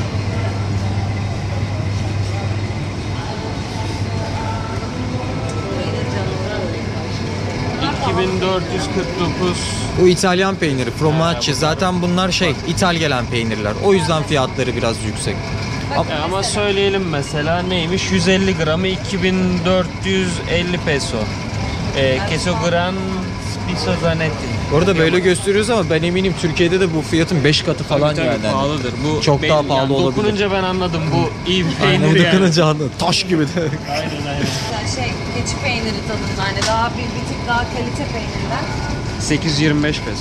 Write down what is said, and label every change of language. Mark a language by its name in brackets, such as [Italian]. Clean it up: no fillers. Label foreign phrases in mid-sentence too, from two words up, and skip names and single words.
[Turkish] Peynir canavarı. 2449. Bu İtalyan peyniri, fromaggi. Zaten bunlar ithal gelen peynirler. O yüzden fiyatları biraz yüksek. Ama söyleyelim mesela neymiş? 150 gramı 2450 peso. [Spanish] Queso gran piso zanetti. [Turkish] Orada böyle gösteriyoruz ama ben eminim Türkiye'de de bu fiyatın 5 katı falan Tabii, yani. pahalıdır. Bu Çok daha pahalı yani olabilir. Dokununca ben anladım bu iyi bir Aynen, peynir o yani. dokununca anladım. Taş gibi de. Yani keçi peyniri tadında. Hani daha bir tık daha kalite peynirler. 825 peso.